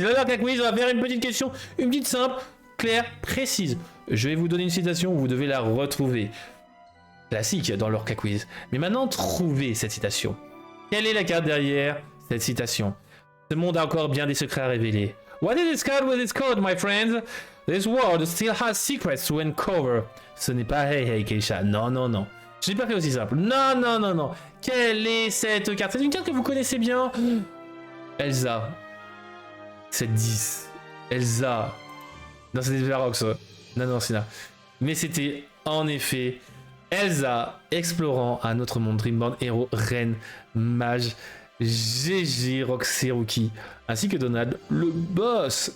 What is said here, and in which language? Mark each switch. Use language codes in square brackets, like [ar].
[fr] Le Lorca Quiz, on va faire une petite question, une petite simple, claire, précise. Je vais vous donner une citation, vous devez la retrouver. Classique dans Lorca Quiz. Mais maintenant, trouvez cette citation. Quelle est la carte derrière cette citation? Ce monde a encore bien des secrets à révéler. [en] What is this card with its code, my friends? This world still has secrets to uncover. [fr] Ce n'est pas Hey Hey Keisha. Non. Je n'ai pas fait aussi simple. Non. Quelle est cette carte? C'est une carte que vous connaissez bien. Elsa. C'est 10. Elsa. Non, c'était Verox. Non, c'est là. Mais c'était en effet Elsa explorant un autre monde, Dreamborn, héros, reine, mage, GG, Roxy, ainsi que Donald, le boss.